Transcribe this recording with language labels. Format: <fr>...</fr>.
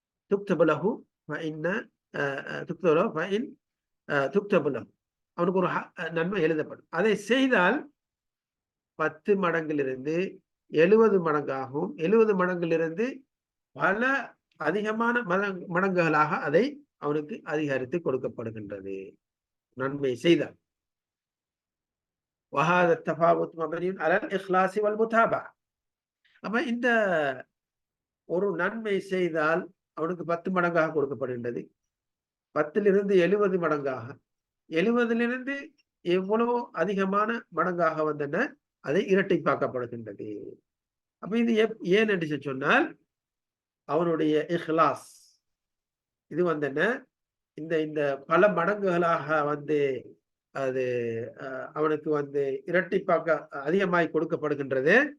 <ar>துக்தபு லஹு ஃபஇன்ன துக்தபு லஹு ஃபஇன் துக்தபு லஹு,</ar> <ta>அவனுக்கு ஒரு நன்மை எழுதப்படும். அதை செய்தால் 10 மடங்கிலிருந்து 70 மடங்காகவும் 70 மடங்கிலிருந்து பல அதிகமான மடங்குகளாக அதை அவனுக்கு அதிகரித்து கொடுக்கப்படுகின்றது, நன்மை செய்தால்.</ta> <ar>وهذا التفاوت مبني على الإخلاص والمتابعة.</ar> <ta>அப்ப இந்த ஒரு நன்மை செய்தால் அவனுக்கு 10 மடங்காக கொடுக்கப்படுகின்றது, 10லிருந்து 70 மடங்காக, 70லிருந்து எவ்வளவு அதிகமான மடங்காக அதை இரட்டிப்பாக்கப்படுகின்றது. அப்ப இது ஏன் என்று சொன்னால் அவனுடைய இஹ்லாஸ் இது என்ன, இந்த பல மடங்குகளாக அது அவனுக்கு இரட்டிப்பாக்க அதிகமாய் கொடுக்கப்படுகின்றது.</ta>